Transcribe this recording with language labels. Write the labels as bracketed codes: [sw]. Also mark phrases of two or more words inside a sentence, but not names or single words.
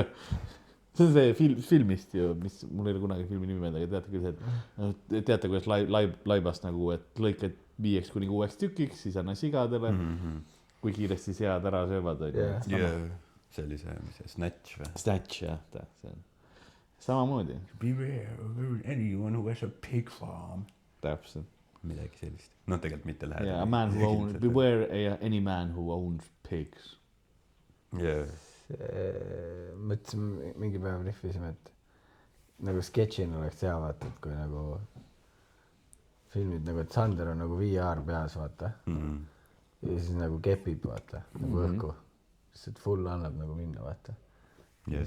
[et] see on see filmist ju , mis mul ei ole kunagi filmi nimi meelde , aga teate küll see , et teate , kuidas laibast nagu , et lõikad 5 kuni 6 tükiks , siis anna sigadele . kui kiiresti sead ära söövad . see oli see , mis see Snatch või ? Snatch jah , see on samamoodi . [en] Beware anyone who has a pig farm . [et] täpselt . midagi sellist . noh , tegelikult mitte lähedal . [en] Yeah, a man who owns , beware any man who owns pigs . [et] mõtlesin mingi päev rihvisime, et nagu sketšina oleks hea vaata, et kui nagu filmid nagu, et Sander on nagu VR peas vaata ja siis nagu kepib vaata nagu õhku, sest et full annab nagu minna vaata yes.